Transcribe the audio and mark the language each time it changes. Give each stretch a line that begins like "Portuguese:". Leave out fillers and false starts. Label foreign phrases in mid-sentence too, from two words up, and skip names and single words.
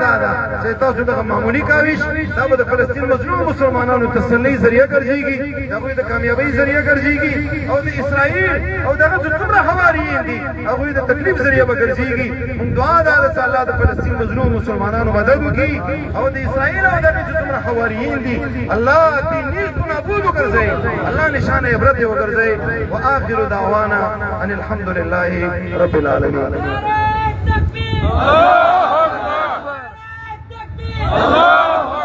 Pashto: دا ده چې تاسو دغه معمولي کاوش دا به د فلسطین مظلوم مسلمانانو تسلی ذریعه ګرځېږي د هغوی د کامیابۍ ذریعه ګرځېږي او د اسرائیل او دغه چې څومره حواریین دي هغوی د تکلیف ذریعه به ګرځېږي موږ دعا ده چې الله د فلسطین مظلوم مسلمانانو مدد وکړي او د اسرائیل او دغه چې څومره حواریین دي الله دې نیست و نابود وګرځوي الله نشان عبرت یې وګرځوي
Arabic: واخر دعوانا ان الحمد لله رب العالمين الله اکبر الله اکبر الله